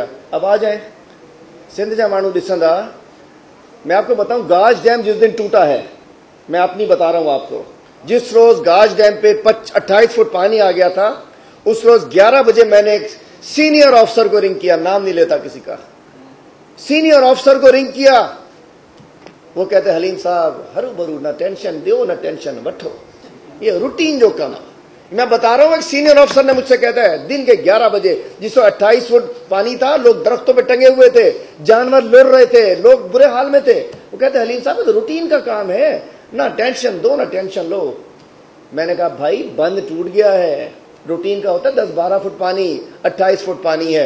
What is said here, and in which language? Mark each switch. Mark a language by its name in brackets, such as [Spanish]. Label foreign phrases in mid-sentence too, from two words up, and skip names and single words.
[Sindhi] अब आ जाए सिंध जा माण्हू ॾिसंदा। [Urdu] میں آپ کو بتاؤں گاج ڈیم جس دن ٹوٹا ہے، میں اپنی بتا رہا ہوں آپ کو، جس روز گاج ڈیم پہ 28 فٹ پانی آ گیا تھا اس روز 11 بجے میں نے ایک [English] senior officer [Urdu] کو رنگ کیا، نام نہیں لیتا کسی کا, [English] senior officer [Urdu] کو رنگ کیا. وہ کہتے حلیم صاحب [Sindhi] हरू भरू [Urdu] نہ ٹینشن دو نہ ٹینشن وٺو, یہ روٹین جو کام ہے. میں بتا رہا ہوں ایک [English] senior officer [Urdu] نے مجھ سے کہتا ہے دن کے 11 بجے جس میں 28 فٹ پانی تھا، لوگ درختوں پہ ٹنگے ہوئے تھے، جانور لڑھ رہے تھے، لوگ برے حال میں تھے. وہ کہتے حلیم صاحب تو روٹین کا کام ہے، نہ ٹینشن دو نہ ٹینشن لو. میں نے کہا بھائی بند ٹوٹ گیا ہے، روٹین کا ہوتا ہے 10-12 فٹ پانی، 28 فٹ پانی ہے.